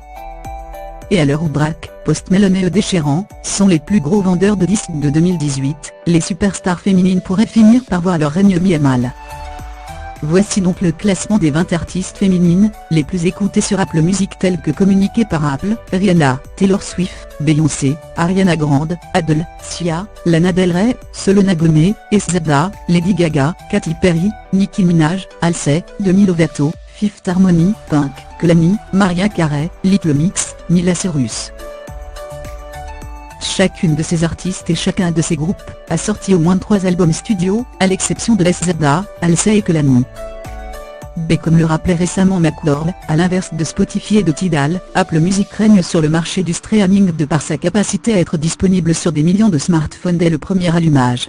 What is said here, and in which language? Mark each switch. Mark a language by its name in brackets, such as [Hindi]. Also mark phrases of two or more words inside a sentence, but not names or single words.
[French] Et à l'heure où Drake, Post Malone et Ed Sheeran sont les plus gros vendeurs de disques de 2018, les superstars féminines pourraient finir par voir leur règne mis à mal. Voici donc le classement des 20 artistes féminines les plus écoutées sur Apple Music tel que communiqué par Apple: Rihanna, Taylor Swift, Beyoncé, Ariana Grande, Adele, Sia, Lana Del Rey, Selena Gomez, SZA, Lady Gaga, Katy Perry, Nicki Minaj, Halsey, Demi Lovato, Fifth Harmony, Pink, Kehlani, Mariah Carey, Little Mix, Miley Cyrus. Chacune de ces artistes et chacun de ces groupes a sorti au moins 3 albums studio, à l'exception de SZA, Halsey et Kehlani. B, comme le rappelait récemment McCall, à l'inverse de Spotify et de Tidal, Apple Music règne sur le marché du streaming de par sa capacité à être disponible sur des millions de smartphones dès le premier allumage.